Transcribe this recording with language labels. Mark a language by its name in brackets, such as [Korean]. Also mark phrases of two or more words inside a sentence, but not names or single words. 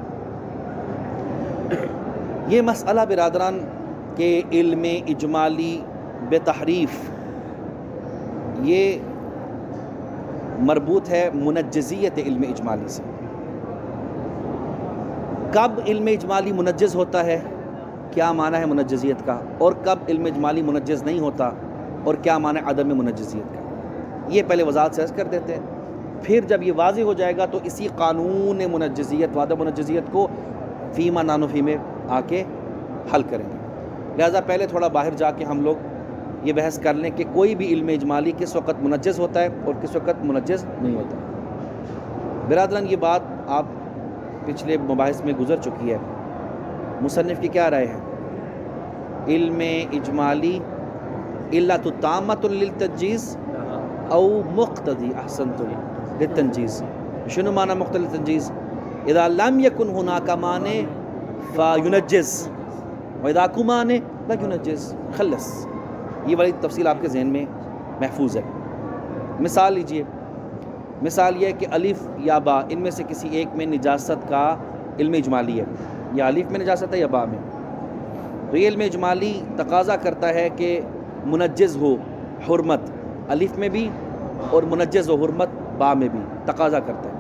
[Urdu] یہ مسئلہ برادران کہ علم اجمالی بے تحریف، یہ مربوط ہے منجزیت علم اجمالی سے. کب علم اجمالی منجز ہوتا ہے، کیا معنی ہے منجزیت کا، اور کب علم اجمالی منجز نہیں ہوتا اور کیا معنی عدم منجزیت کا، یہ پہلے وضاحت سے عرض کر دیتے ہیں. پھر جب یہ واضح ہو جائے گا تو اسی قانون منجزیت و عدم منجزیت کو [Arabic] فیما نانوفی [Urdu] میں آ کے حل کریں گے. لہٰذا پہلے تھوڑا باہر جا کے ہم لوگ یہ بحث کر لیں کہ کوئی بھی علم اجمالی کس وقت منجز ہوتا ہے اور کس وقت منجز نہیں ہوتا. برادران یہ بات آپ پچھلے مباحث میں گزر چکی ہے. مصنف کی کیا رائے ہے؟ [Arabic] علم اجمالی علت تامۃ للتنجیز او مقتضی احسنتم للتنجیز. شنو معنی مقتضی التنجیز؟ اذا لم يكن هناك مانع فينجز واذا كان مانع لا ينجز. خلص، [Urdu] یہ والی تفصیل آپ کے ذہن میں محفوظ ہے. مثال لیجئے، مثال یہ ہے کہ الف یا با ان میں سے کسی ایک میں نجاست کا علم اجمالی ہے، یا الف میں نجاست ہے یا با میں، تو یہ علم اجمالی تقاضا کرتا ہے کہ منجز ہو حرمت الف میں بھی اور منجز ہو حرمت با میں بھی، تقاضا کرتا ہے.